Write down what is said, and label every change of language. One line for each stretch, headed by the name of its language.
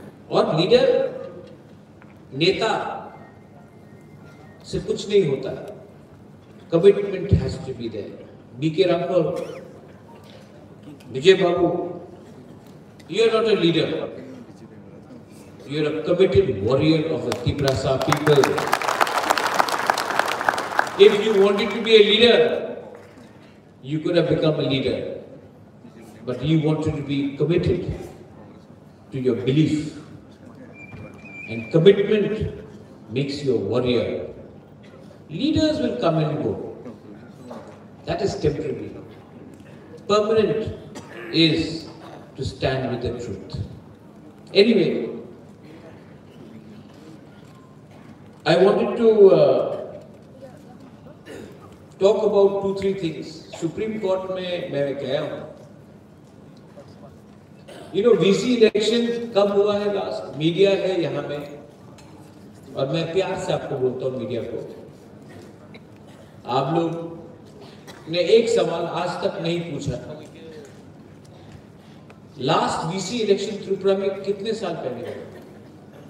Hindi: और लीडर, नेता से कुछ नहीं होता है,
English: Commitment has to be there. BK Ramphal, Vijay Babu, you are not a leader, you are a committed warrior of the Tiprasa people. If you wanted to be a leader, you could have become a leader, but you wanted to be committed to your belief, and commitment makes you a warrior. Leaders will come and go, that is temporary. Permanent is to stand with the truth. Anyway, I wanted to talk about 2-3 things.
Hindi: Supreme court में मैं गया हूं, VC election कब हुआ है last? Media है यहाँ में, और मैं प्यार से आपको बोलता हूँ मीडिया को, आप लोग ने एक सवाल आज तक नहीं पूछा, लास्ट वीसी इलेक्शन त्रिपुरा में कितने साल पहले हुआ?